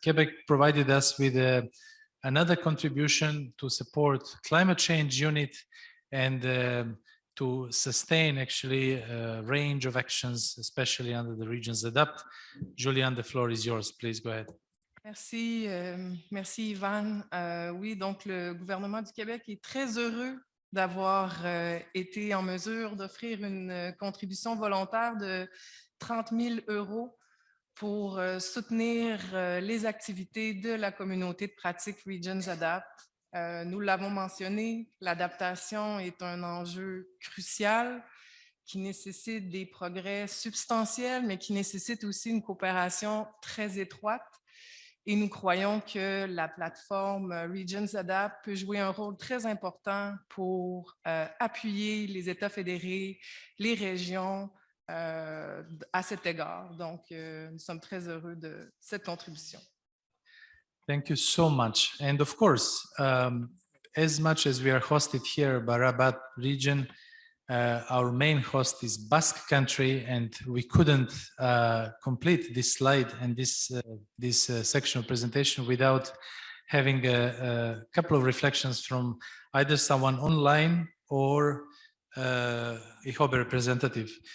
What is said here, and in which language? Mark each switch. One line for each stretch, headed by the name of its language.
English: Quebec provided us with another contribution to support climate change unit and to sustain actually a range of actions, especially under the Regions Adapt. Julian, the floor is yours. Please go ahead.
French: Merci, merci Yvan. Oui, donc le gouvernement du Québec est très heureux d'avoir été en mesure d'offrir une contribution volontaire de 30 000 € pour soutenir les activités de la communauté de pratique Regions Adapt. Nous l'avons mentionné, l'adaptation est un enjeu crucial qui nécessite des progrès substantiels, mais qui nécessite aussi une coopération très étroite. Et nous croyons que la plateforme Regions Adapt peut jouer un rôle très important pour appuyer les États fédérés, les régions à cet égard. Donc, nous sommes très heureux de cette contribution.
English: Thank you so much. And of course, as much as we are hosted here by Rabat region, our main host is Basque country, and we couldn't complete this slide and this section of presentation without having a couple of reflections from either someone online or a hobby representative.